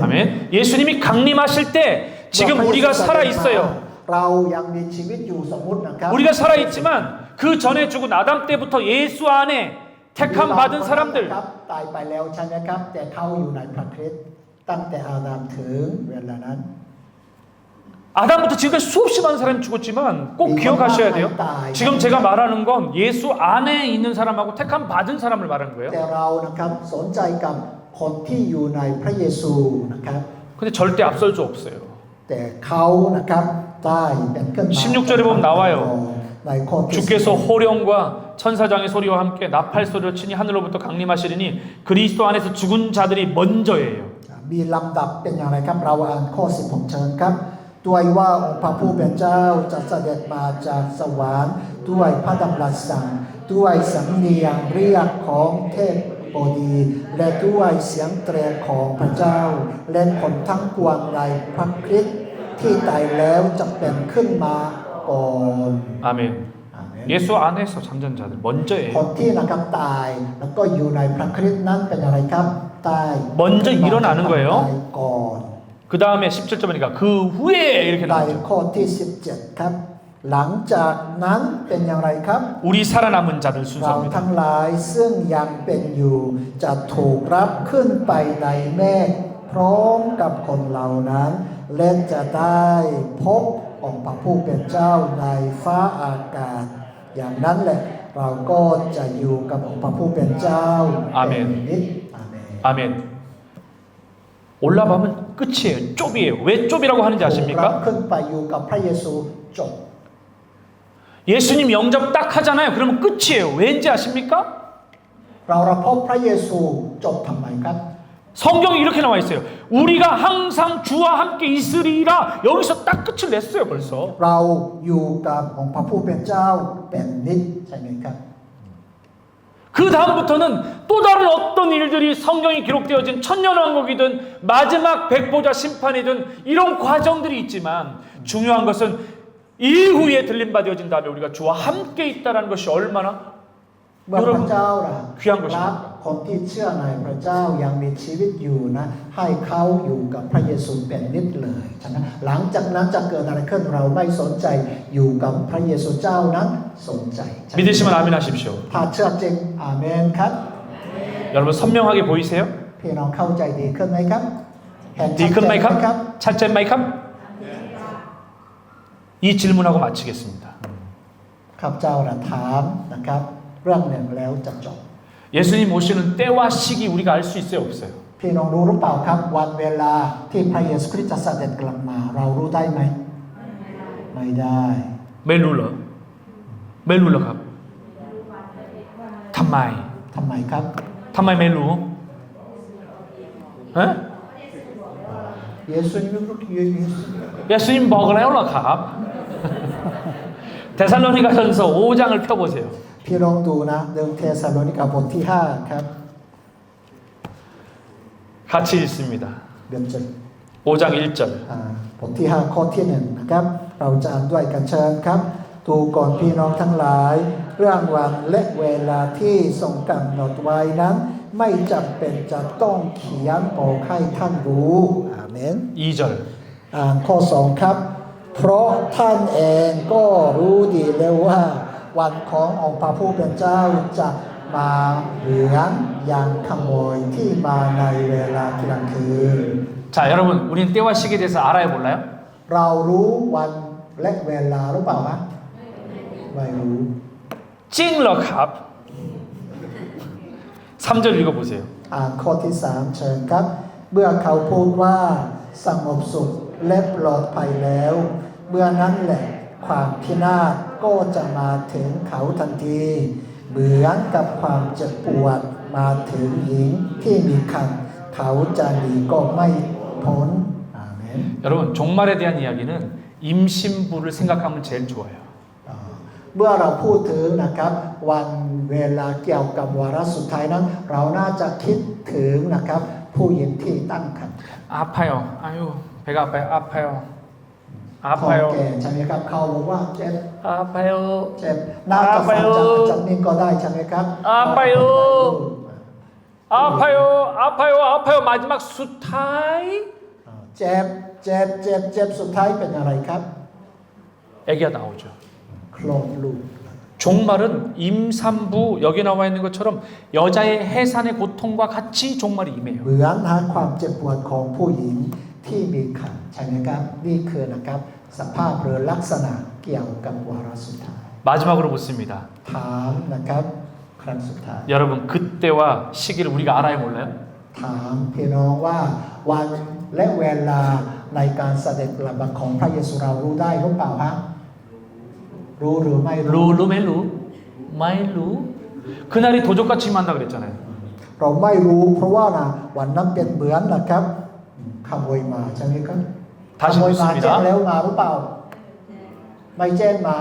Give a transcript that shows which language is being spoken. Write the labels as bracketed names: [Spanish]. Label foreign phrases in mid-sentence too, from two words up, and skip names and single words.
[Korean] 아멘. 예수님이 강림하실 때 지금 우리가 살아 있어요. [Thai] เรายังมีชีวิตอยู่สมมุตินะครับ [Korean] 우리가 살아 있지만 그 전에 죽은 아담 때부터 예수 안에 택함 받은 사람들 [Thai] ตายไปแล้วใช่ไหมครับแต่เขาอยู่ในพระคริสต์ตั้งแต่อาดัมถึงเวลานั้น [Korean] 아담부터 지금까지 수없이 많은 사람이 죽었지만 꼭 기억하셔야 돼요. 지금 제가 말하는 건 예수 안에 있는 사람하고 택함 받은 사람을 말하는 거예요. [Thai] แต่เรานะครับสนใจกับคนที่อยู่ในพระเยซูนะครับ [Korean] 근데 절대 앞설 수 없어요. [Thai] แต่เขานะครับได้เป็นขึ้นมา [Korean] 16절에 보면 나와요. [Thai] ในข้อที่ [Korean] 주께서 호령과 천사장의 소리와 함께 나팔 소리를 치니 하늘로부터 강림하시리니 그리스도 안에서 죽은 자들이 먼저예요. [Thai] มีลำดับเป็นอย่างไรครับเราอ่านข้อ16เชิญครับด้วยว่าองค์พระผู้เป็นเจ้าจะเสด็จมาจากสวรรค์ด้วยพระดำรัสสั่งด้วยสำเนียงเรียกของเทพบดีและด้วยเสียงเตรของพระเจ้าและคนทั้งปวงในพระคริสต์ที่ตายแล้วจะเป็นขึ้นมาก่อน [Korean] 아멘. 예수 안에서 잠든 자들 [Thai] คน [Korean] 먼저예요. [Thai] ที่นะครับตายแล้วก็อยู่ในพระคริสต์นั้นเป็นอะไรครับตาย [Korean] 먼저 일어나는 [Thai] ตาย [Korean] 거예요. [Thai] ก่อน [Korean] 그 다음에 17절 보니까 그 후에 이렇게 [Thai] ใน [Korean] 나오죠. [Thai] ข้อที่17ครับหลังจากนั้นเป็นอย่างไรครับ [Korean] 우리 살아남은 자들 [Thai] เรา [Korean] 순서입니다. [Thai] ทั้งหลายซึ่งยังเป็นอยู่จะถูกรับขึ้นไปในเมฆพร้อมกับคนเหล่านั้นและจะได้พบองค์พระผู้เป็นเจ้าในฟ้าอากาศอย่างนั้นแหละเราก็จะอยู่กับองค์พระผู้เป็นเจ้า อาเมน เป็นนิจอาเมน [Korean] 아멘. 올라가면 끝이에요. 좁이에요. 왜 좁이라고 하는지 [Thai] รับ [Korean] 아십니까? [Thai] ขึ้นไปอยู่กับพระเยซูจบ [Korean] 예수님 영접 딱 하잖아요. 그러면 끝이에요. 왠지 아십니까? [Thai] เรารับพบพระเยซูจบทำไมครับ [Korean] 성경에 이렇게 나와 있어요. 우리가 항상 주와 함께 있으리라. 여기서 딱 끝을 냈어요, 벌써. [Thai] เราอยู่กับองค์พระผู้เป็นเจ้าเป็นนิจใช่ไหมครับ [Korean] 그 다음부터는 또 다른 어떤 일들이 성경이 기록되어진 천년왕국이든 마지막 백보자 심판이든 이런 과정들이 있지만 중요한 것은 이후에 들림받아진 다음에 우리가 주와 함께 있다는 것이 얼마나 [Thai] เมื่อพระเจ้าล่ะ [Korean] 귀한 것입니다. [Thai] รับคนที่เชื่อในพระเจ้ายังมีชีวิตอยู่นะให้เขาอยู่กับพระเยซูเป็นนิจเลยฉะนั้นหลังจากนั้นจะเกิดอะไรขึ้นเราไม่สนใจอยู่กับพระเยซูเจ้านั้นสนใจ [Korean] 믿으시면 아멘 하십시오. [Thai] ถ้าเชื่อจริงอาเมนครับ [Korean] 여러분 선명하게 보이세요? [Thai] พี่น้องเข้าใจดีขึ้นไหมครับเห็นชัดเจน 디큰 ไหมครับ ไหมครับ ชัดเจนไหมครับ? [Korean] 이 질문하고 마치겠습니다. [Thai] ข้าพเจ้าละถามนะครับเรื่องหนึ่งแล้วจะจบ [Korean] 예수님 오시는 때와 시기 우리가 알 수 있어요, 없어요? [Thai] พี่น้องรู้หรือเปล่าครับวันเวลาที่พระเยซูคริสต์จะเสด็จกลับมาเรารู้ได้ไหมไม่ได้ ไม่รู้ ไม่รู้ครับ ทำไม. ทำไมครับ ทำไม ไม่รู้ เอ? เยซูนี่ไม่รู้เยซู [Korean] 예수님 먹으래요, 갑. 데살로니가전서 5장을 펴보세요. [Thai] พี่ลองดูนะเดิมเทสาโลนิกาบทที่5ครับ [Korean] 같이 읽습니다. [Thai] เดือนจะ [Korean] 5장 1절. [Thai] บทที่5ข้อที่1นะครับเราจะอ่านด้วยกันเชิญครับดูก่อนพี่น้องทั้งหลายเรื่องวันและเวลาที่ทรงกำหนดไว้นั้นไม่จำเป็นจะต้องเขียนบอกให้ท่านรู้อาเมน [Korean] 2절. [Thai] อ่านข้อ2ครับเพราะท่านเองก็รู้ดีแล้วว่าวันขององค์พระผู้เป็นเจ้าจะมาเหมือนอย่างขโมยที่มาในเวลากลางคืน [Korean] 자, 여러분, 우리는 때와 시기에 대해서 알아요, 몰라요? [Thai] เรารู้วันและเวลาหรือเปล่าฮะไม่รู้ จริงครับ. [Korean] 3절 읽어보세요. [Thai] อ่านข้อที่3เชิญครับเมื่อเขาพูดว่าสงบสุขและปลอดภัยแล้วเมื่อนั้นแหละความพินาศก็จะมาถึงเขาทันทีเหมือนกับความเจ็บปวดมาถึงหญิงที่มีครรภ์เขาจะหนีก็ไม่พ้นอาเมน [Korean] 여러분, 종말에 대한 이야기는 임신부를 생각하면 제일 좋아요. [Thai] เมื่อเราพูดถึงนะครับวันเวลาเกี่ยวกับวาระสุดท้ายนั้นเราน่าจะคิดถึงนะครับผู้หญิงที่ตั้งครรภ์ [Korean] 아파요. 아유, 배가 아파요. 아파요. [Thai] ท้อง [Korean] 아파요. [Thai] แก่ใช่ไหมครับเขาบอกว่าเจ็บ [Korean] 아파요. [Thai] เจ็บน่าจะฟังจากนี้ก็ได้ใช่ไหมครับ [Korean] 아파요. 아파요. 아파요. 아파요. 마지막 수타이. [Thai] เจ็บเจ็บเจ็บเจ็บสุดท้ายเป็นอะไรครับ [Korean] 애기가 나오죠. [Thai] โคลนลูก [Korean] 종말은 임산부 여기 나와 있는 것처럼 여자의 해산의 고통과 같이 종말이 임해요. [Thai] เหมือนนะความเจ็บปวดของผู้หญิงที่มีครรภ์ใช่ไหมครับนี่คือนะครับสภาพหรือลักษณะเกี่ยวกับวาระสุดท้าย [Korean] 마지막으로 묻습니다. [Thai] ถามนะครับครั้งสุดท้าย [Korean] 여러분 그때와 시기를 우리가 알아요, 몰라요? [Thai] ถามพี่น้องว่าวันและเวลาในการเสด็จกลับมาของพระเยซูเรารู้ได้หรือเปล่าฮะรู้หรือไม่รู้ ไม่รู้ ไม่รู้ [Korean] 그날이 도적같이 임한다 그랬잖아요. [Thai] เราไม่รู้เพราะว่านะวันนั้นเป็นเหมือนนะครับขโมยมาใช่ไหมครับข [Korean] 다시 [Thai] โมยมาแจ้ง [Korean] 묻습니다. [Thai] แล้วมาหรือเปล่าไม่แจ้งมา